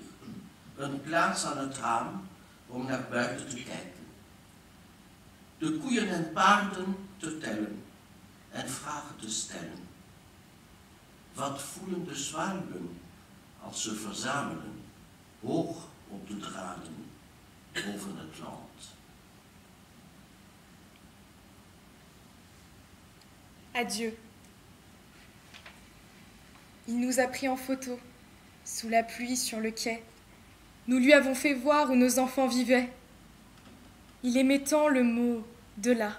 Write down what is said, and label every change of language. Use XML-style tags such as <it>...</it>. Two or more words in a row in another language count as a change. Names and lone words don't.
<nl>Een plaats aan het raam om naar buiten te kijken. De koeien en paarden te tellen en vragen te stellen. Wat voelen de zwaluwen als ze verzamelen, hoog op de draden boven het land?</nl> <fr>Adieu. Il nous a pris en photo, sous la pluie sur le quai. Nous lui avons fait voir où nos enfants vivaient. Il aimait tant le mot « de là ».</fr>